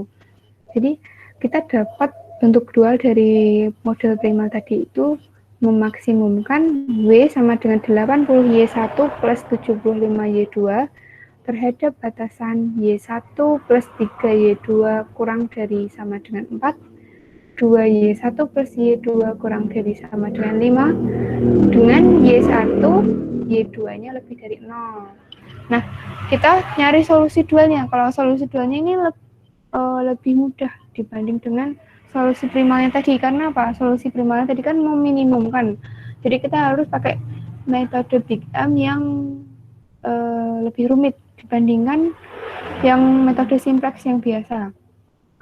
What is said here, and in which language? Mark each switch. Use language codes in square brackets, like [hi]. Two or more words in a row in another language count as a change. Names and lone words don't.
[id] Jadi kita dapat bentuk dual dari model primal tadi itu memaksimumkan W sama dengan 80 Y1 plus 75 Y2 terhadap batasan Y1 plus 3 Y2 kurang dari sama dengan 4, 2Y1 plus Y2 kurang dari sama dengan 5, dengan Y1, Y2-nya lebih dari 0. Nah, kita nyari solusi dualnya. Kalau solusi dualnya ini lebih mudah dibanding dengan solusi primalnya tadi. Karena apa? Solusi primalnya tadi kan meminimumkan. Jadi kita harus pakai metode Big M yang lebih rumit dibandingkan yang metode simplex yang biasa.